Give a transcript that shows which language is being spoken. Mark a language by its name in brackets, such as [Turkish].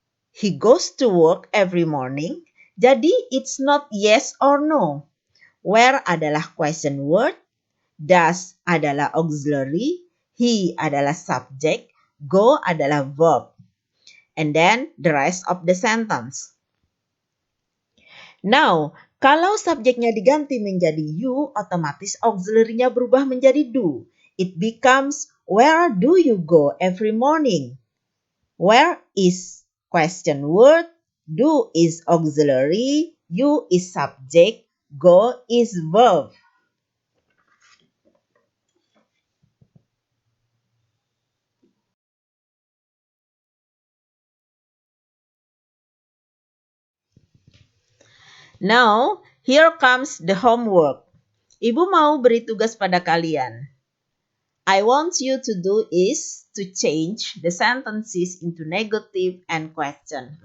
[English] He goes to work every morning. [Indonesian] Jadi, [English] it's not yes or no. Where [Indonesian] adalah [English] question word. Does [Indonesian] adalah [English] auxiliary. He [Indonesian] adalah [English] subject. Go [Indonesian] adalah [English] verb. And then, the rest of the sentence. Now, [Indonesian] kalau subjeknya diganti menjadi you, otomatis auxiliary-nya berubah menjadi do. [English] It becomes, where do you go every morning? Where is question word, do is auxiliary, you is subject, go is verb. Now, here comes the homework. [Indonesian] Ibu mau beri tugas pada kalian. [English] I want you to do is to change the sentences into negative and question.